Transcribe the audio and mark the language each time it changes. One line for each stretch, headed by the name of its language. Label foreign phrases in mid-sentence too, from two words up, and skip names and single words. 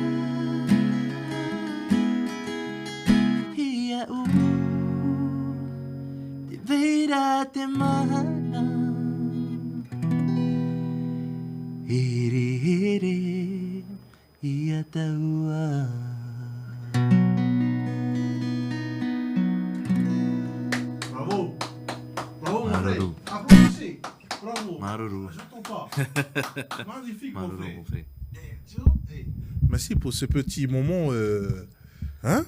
Tahitian: Ia Veira te mana Hiri hiri ia taua
French: Bravo. Bravo mon frère. Applaudissez. Bravo.
Tahitian: Maruru.
French: J'entends pas. Magnifique
Tahitian: Maruru,
French: mon frère. Merci pour ce petit moment. Hein?